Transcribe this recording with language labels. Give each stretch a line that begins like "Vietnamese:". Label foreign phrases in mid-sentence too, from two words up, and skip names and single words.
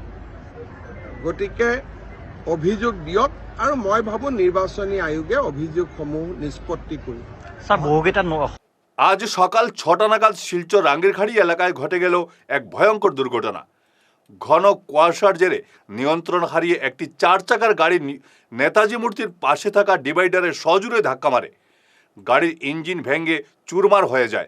Assamese: গতিকে অভিযোগ দিয়ক, আৰু মই ভাবোঁ নিৰ্বাচনী আয়োগে অভিযোগসমূহ নিষ্পত্তি কৰিব।
Bangla: আজ সকাল 6টা নাগাদ শিলচর রাঙ্গিরখাড়ি এলাকায় ঘটে গেল এক ভয়ঙ্কর দুর্ঘটনা। ঘন কুয়াশার জেরে নিয়ন্ত্রণ হারিয়ে একটি 4 চাকার গাড়ি নেতাজি মূর্তির পাশে থাকা ডিভাইডারে সজোরে ধাক্কা মারে। গাড়ির ইঞ্জিন ভেঙে চুরমার হয়ে যায়।